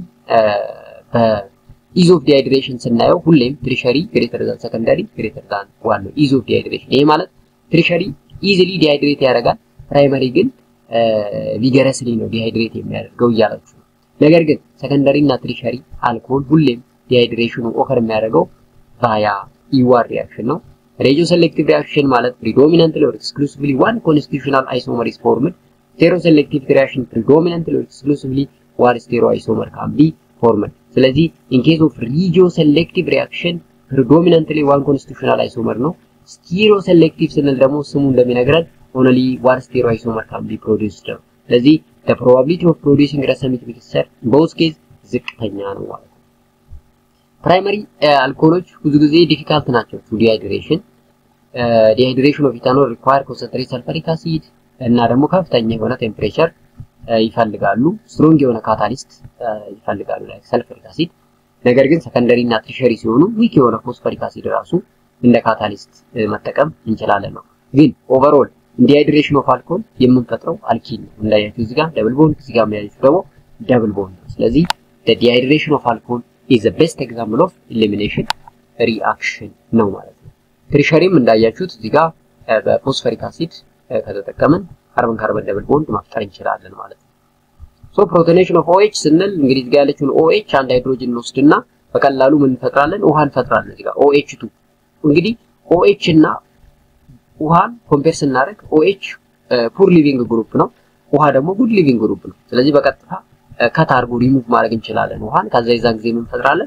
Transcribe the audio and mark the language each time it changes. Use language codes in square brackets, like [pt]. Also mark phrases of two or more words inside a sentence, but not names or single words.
[en] ease of dehydration [am] ስናየው ሁሌም [en] tertiary greater than secondary greater than one [am] ነው [en] ease of dehydration። [am] ይሄ ማለት [en] tertiary easily dehydrate [am] ያደርጋል፣ ፕራይመሪ ግን ቪገረስሊ ነው ዲሃይድሬት የሚያደርገው እያላችሁ ነው። ነገር ግን ሰከንዳሪ እና ትሪሸሪ አልኮል ሁሌም ዲሃይድሬሽኑ ኦከር የሚያደርገው [en] via E1 reaction [am] ነው። [en] regioselective reaction [am] ማለት [en] predominantly or exclusively one constitutional isomer is formed. Stereoselective reaction predominantly or exclusively one stereoisomer can be formed. ስለዚህ in case of regioselective reaction predominantly one constitutional isomer ነው። stereoselective [am] ስንል ደግሞ ስሙ እንደሚነግረን [en] only one stereoisomer can be produced ነው። ስለዚህ the probability of producing racemic mixture in both cases [am] ዝቅተኛ ነው ማለት ነው። ፕራይመሪ አልኮሎች ብዙ ጊዜ ዲፊካልት ናቸው [en] to dehydration። dehydration of ethanol require concentrate sulfuric acid [am] እና ደግሞ ከፍተኛ የሆነ ቴምፕሬቸር ይፈልጋሉ። ስትሮንግ የሆነ ካታሊስት ይፈልጋሉ ላይክ [en] sulfuric acid። [am] ነገር ግን ሰከንደሪ እና ትሪሸሪ ሲሆኑ ዊክ የሆነ [en] phosphoric acid [am] ራሱ እንደ ካታሊስት መጠቀም እንችላለን ነው። ግን [en] overall dehydration of alcohol [am] የምንፈጥረው አልኪን ነው። እንዳያችሁ እዚህ ጋር [en] double bond [am] እዚህ ጋር የሚያዩት ደግሞ [en] double bond [am] ነው። ስለዚህ [en] the dehydration of alcohol is the best example of elimination reaction [am] ነው ማለት ነው። ትሪሸሪም እንዳያችሁት እዚህ ጋር [en] phosphoric acid [am] ከተጠቀመን [en] carbon carbon double bond [am] መፍጠር እንችላለን ማለት ነው። [en] so protonation of [am] OH ስንል እንግዲህ እዚህ ጋር ያለችውን OH አንድ ሃይድሮጅን እንወስድና በቀላሉ ምን እንፈጥራለን? ውሃ እንፈጥራለን። እዚህ ጋር OH2 እንግዲህ OH እና ውሃን ኮምፔር ስናደርግ OH [en] poor leaving group [am] ነው፣ ውሃ ደግሞ [en] good leaving group [am] ነው። ስለዚህ በቀጥታ ከታርጎ ሪሙቭ ማድረግ እንችላለን ውሃን። ከዛ የዛን ጊዜ ምን እንፈጥራለን?